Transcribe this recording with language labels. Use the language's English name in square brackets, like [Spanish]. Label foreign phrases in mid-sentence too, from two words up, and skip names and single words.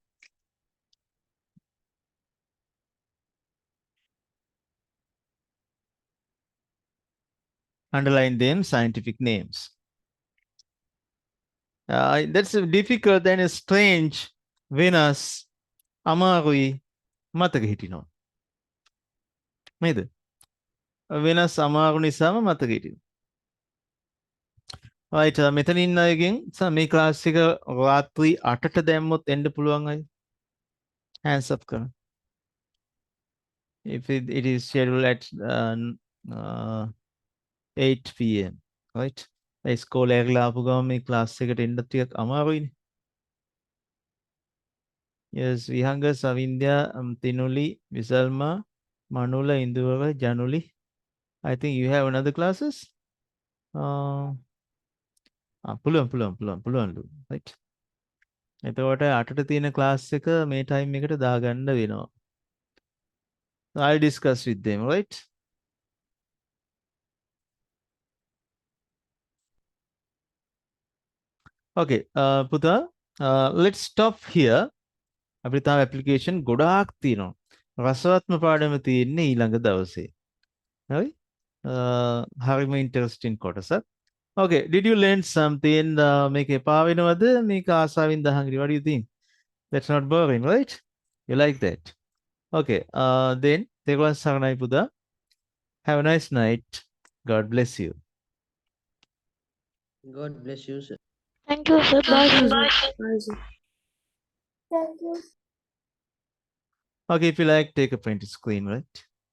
[English] Underline them scientific names. That's difficult and strange. Venus, [Sinhala] අමාරුයි මතක හිටිනවා. නේද? වෙනස් අමාරු නිසාම මතක හිටිනවා. right මෙතනින් අයගෙන් මේ ක්ලාස් එක රාත්‍රී 8ට දැම්මොත් එන්න පුළුවන් අය. [English] hands up කරන්න. If it is scheduled at 8 p.m. right? [Sinhala] ඉස්කෝලේ ඇගලා ආපු ගමන් මේ ක්ලාස් එකට එන්න ටිකක් අමාරුයිනේ. [English] Yes, Vihanga, Savindya, Tinuli, Visalma, Manula, Induvara, Januli. I think you have another classes. [Sinhala] පුළුවන්. Right. එතකොට 8ට තියෙන ක්ලාස් එක මේ ටයිම් එකට දාගන්න වෙනවා. [English] I'll discuss with them, right? Okay, පුතා, let's stop here. [Sinhala] අපිට තාම application ගොඩාක් තියෙනවා. රසවත්ම පාඩම තියෙන්නේ ඊළඟ දවසේ. හරි? හරිම interesting කොටසක්. [English] Okay, did you learn something? [Sinhala] මේක එපා වෙනවද? මේක ආසාවෙන් දහංගිරි. [English] What do you think? That's not boring, right? You like that? Okay, then [Sinhala] තෙරුවන් සරණයි පුතා. [English] Have a nice night. God bless you. God bless you, sir. Thank you, sir. Bye. Bye, Bye. sir. Bye, sir. Thank you. Okay, if you like, take a print screen, right?